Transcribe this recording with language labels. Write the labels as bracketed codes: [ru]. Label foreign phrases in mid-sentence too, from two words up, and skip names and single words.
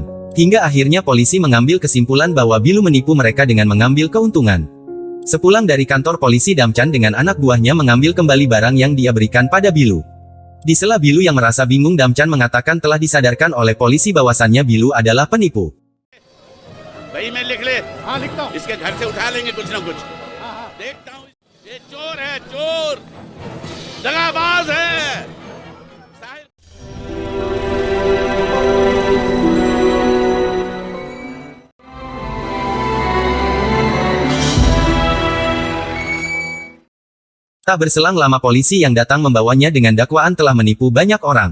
[id] Hingga akhirnya polisi mengambil kesimpulan bahwa Bilu menipu mereka dengan mengambil keuntungan. Sepulang dari kantor polisi Damchan dengan anak buahnya mengambil kembali barang yang dia berikan pada Bilu. Di sela Bilu yang merasa bingung Damchan mengatakan telah disadarkan oleh polisi bahwasannya Bilu adalah penipu. [hi] भाई मैं लिख ले। हाँ लिखता हूँ। इसके घर से उठा लेंगे कुछ ना कुछ। देखता हूँ ये चोर है चोर, दगाबाज है। [id] Tak berselang lama polisi yang datang membawanya dengan dakwaan telah menipu banyak orang.